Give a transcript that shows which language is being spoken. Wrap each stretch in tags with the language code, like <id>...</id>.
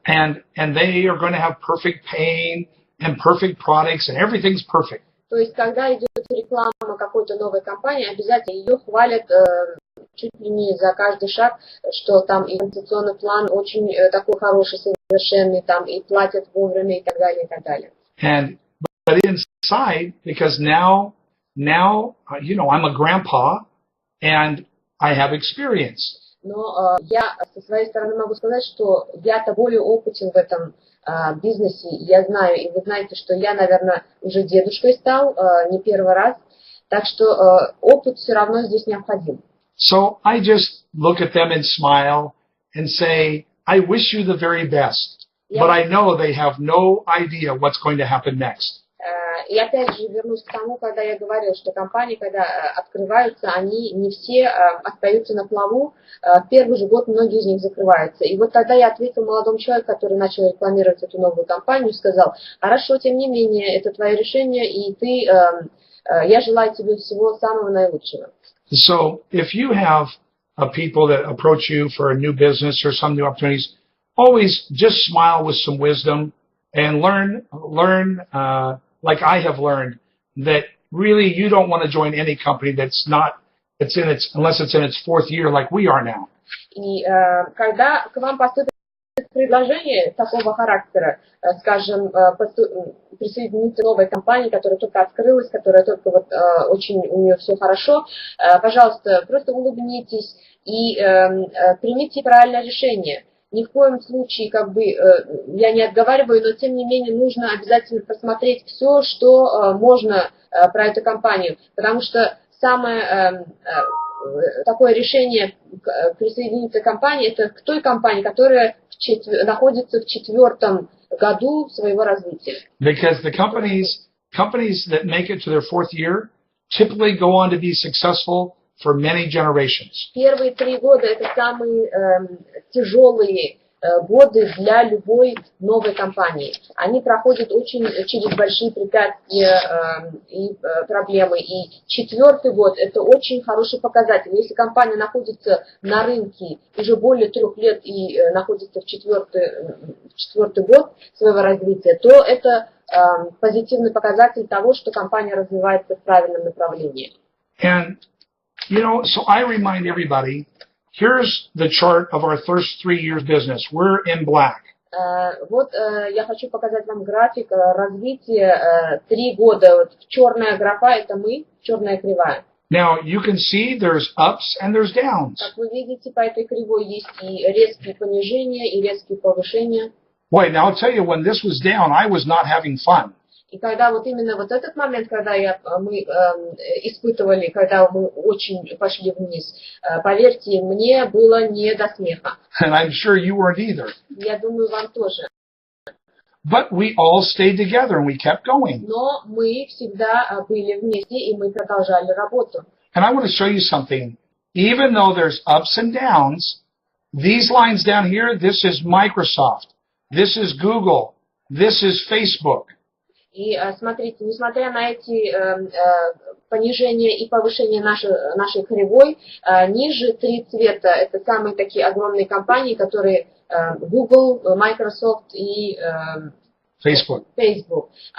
<en>And they are going to have perfect paying and perfect products and everything's perfect.</en> <ru>То есть, когда идет реклама какой-то новой компании, обязательно ее хвалят чуть ли не за каждый шаг, что там и инвестиционный план очень такой хороший, совершенный, там и платят вовремя и так далее, и так далее.</ru> <en>But inside, because now, I'm a grandpa and I have experience.</en> <ru>Но я со своей стороны могу сказать, что я-то более опытен в этом бизнесе. Я знаю, и вы знаете, что я, наверное, уже дедушкой стал, не первый раз. Так что опыт все равно здесь необходим.</ru> <en>So I just look at them and smile and say, I wish you the very best. But I know they have no idea what's going to happen next.</en> <ru>И опять же вернусь к тому, когда я говорил, что компании, когда открываются, они не все остаются на плаву. В первый же год многие из них закрываются. И вот тогда я ответил молодому человеку, который начал рекламировать эту новую компанию, сказал: хорошо, тем не менее, это твое решение, и я желаю тебе всего самого наилучшего.</ru> <en>So if you have people that approach you for a new business or some new opportunities, always just smile with some wisdom and learn, like I have learned, that really you don't want to join any company unless it's in its fourth year like we are now.</en> <ru>И когда к вам поступит предложение такого характера, скажем, присоединиться к новой компании, которая только открылась, которая только очень у нее все хорошо, пожалуйста, просто улыбнитесь и примите правильное решение. Ни в коем случае, я не отговариваю, но тем не менее нужно обязательно просмотреть все, что можно про эту компанию, потому что самое такое решение присоединиться к компании, это к той компании, которая находится в 4-м году своего развития.</ru> <en>Because the companies that make it to their 4th year typically go on to be successful for many generations.</en> <ru>Первые 3 года это самые тяжелые годы для любой новой компании. Они проходят через большие препятствия и проблемы. И 4-й год это очень хороший показатель. Если компания находится на рынке уже более 3 лет и находится в 4-й год своего развития, то это позитивный показатель того, что компания развивается в правильном направлении.</ru> <en>And so I remind everybody, here's the chart of our first 3 years business. We're in black.</en> <ru>Вот я хочу показать вам график развития 3 года. Черная графа это мы, черная кривая.</ru> <en>Now you can see there's ups and there's downs.</en> <ru>Как вы видите, по этой кривой есть и резкие понижения, и резкие повышения.</ru> <en>Boy, now I'll tell you, when this was down, I was not having fun.</en> <ru>И когда именно этот момент, когда мы испытывали, когда мы очень пошли вниз, поверьте, мне было не до смеха.</ru> <en>And I'm sure you weren't either.</en> <ru>Я думаю, вам тоже.</ru> <en>But we all stayed together and we kept going.</en> <ru>Но мы всегда были вместе, и мы продолжали работу.</ru> <en>And I want to show you something. Even though there's ups and downs, these lines down here, this is Microsoft, this is Google, this is Facebook.</en> <ru>И смотрите, несмотря на эти понижения и повышения нашей кривой, ниже 3 цвета, это самые такие огромные компании, которые Google, Microsoft и Facebook.</ru>